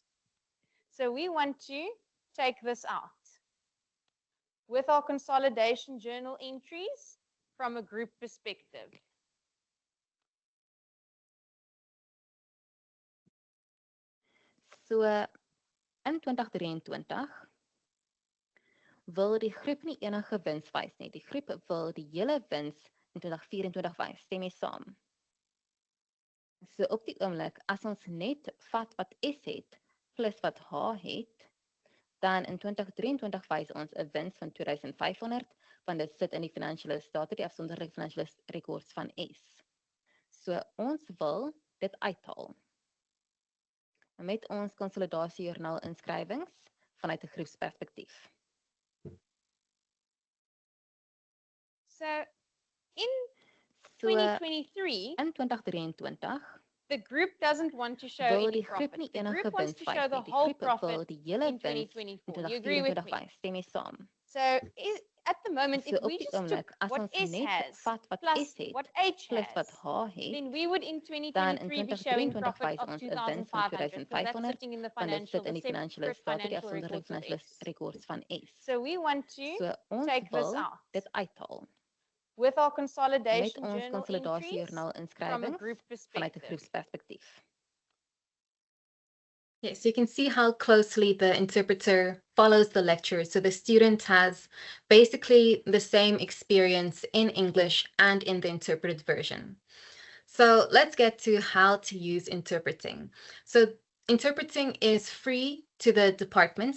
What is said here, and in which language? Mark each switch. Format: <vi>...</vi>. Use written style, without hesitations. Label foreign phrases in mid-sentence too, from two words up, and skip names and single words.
<en>So we want to take this out with our consolidation journal entries from a group perspective.</en> <af>So in 2023 wil die groep nie enige wins wys nie. Die groep wil die hele wins in 2024 wys. Stem jy saam? So op die oomblik, as ons net vat wat S het plus wat H het, dan in 2023 wys ons 'n wins van 2,500, want dit sit in die finansiële state, die afsonderlike finansiële rekords van S. So ons wil dit uithaal met ons konsolidasiejoernaal inskrywings vanuit 'n groepsperspektief. So in 2023,</af> <en>in 2023 the group doesn't want to show</en> <af>wil</af> <en>any</en> <af>die groep</af> <en>profit.</en> <af>nie</af> <en>The</en> <af>enige</af> <en>group wants</en> <af>wins</af> <en>to show</en> <af>wys</af> <en>the</en> <af>nie. Die</af> <en>whole</en> <af>groep wil</af> <en>profit</en> <af>die hele</af> <en>in</en> <af>wins in</af> <en>2024. You agree with</en> <af>2024</af> <en>me?</en> <af>wys. Stem jy saam?</af> <en>So at the moment,</en> <af>So</af> <en>if</en> <af>op</af> <en>we</en> <af>die</af> <en>just</en> <af>oomblik,</af> <en>took</en> <af>as</af> <en>what</en> <af>ons</af> <en>S</en> <af>net</af> <en>has</en> <af>vat wat</af> <en>plus</en> <af>S het</af> <en>what H</en> <af>plus wat</af> <en>has,</en> <af>H het,</af> <en>then we would in</en> <af>dan in</af> <en>2023 be showing</en> <af>2023</af> <en>profit</en> <af>wys</af> <en>of</en> <af>ons 'n wins van</af> <en>2,500, because that's</en> <af>2,500,</af> <en>sitting in the</en> <af>want dit sit in die</af> <en>separate</en> <af>finansiële state, die</af> <en>financial</en> <af>afsonderlike</af> <en>records of</en> <af>finansiële</af> <en>S.</en> <af>rekords van S.</af> <en>So we want to</en> <af>So ons</af> <en>take this</en> <af>wil</af> <en>out</en> <af>dit uithaal</af> <en>with our</en> <af>met</af> <en>consolidation</en> <af>ons</af> <en>journal entries</en> <af>konsolidasiejoernaal</af> <en>from a</en> <af>inskrywings</af> <en>group</en> <af>vanuit 'n</af> <en>perspective.</en> <af>groepsperspektief.</af> <en>Yes, you can see how closely the interpreter follows the lecture. So the student has basically the same experience in English and in the interpreted version. So let's get to how to use interpreting. So interpreting is free to the departments.</en>